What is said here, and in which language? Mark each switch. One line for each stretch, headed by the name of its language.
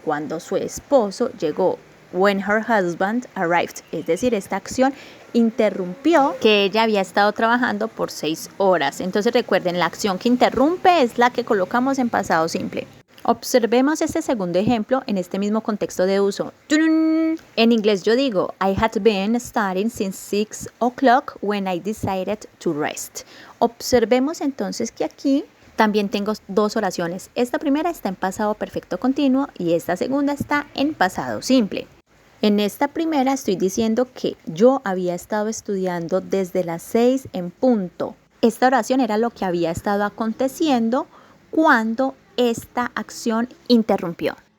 Spanish: Cuando su esposo llegó,
English: when her husband arrived.
Spanish: Es decir, esta acción interrumpió que ella había estado trabajando por 6 horas. Entonces recuerden, la acción que interrumpe es la que colocamos en pasado simple. Observemos este segundo ejemplo en este mismo contexto de uso. En inglés yo digo,
English: I had been studying since 6 o'clock when I decided to rest.
Spanish: Observemos entonces que aquí también tengo dos oraciones. Esta primera está en pasado perfecto continuo y esta segunda está en pasado simple. En esta primera estoy diciendo que yo había estado estudiando desde las 6 en punto. Esta oración era lo que había estado aconteciendo cuando esta acción interrumpió.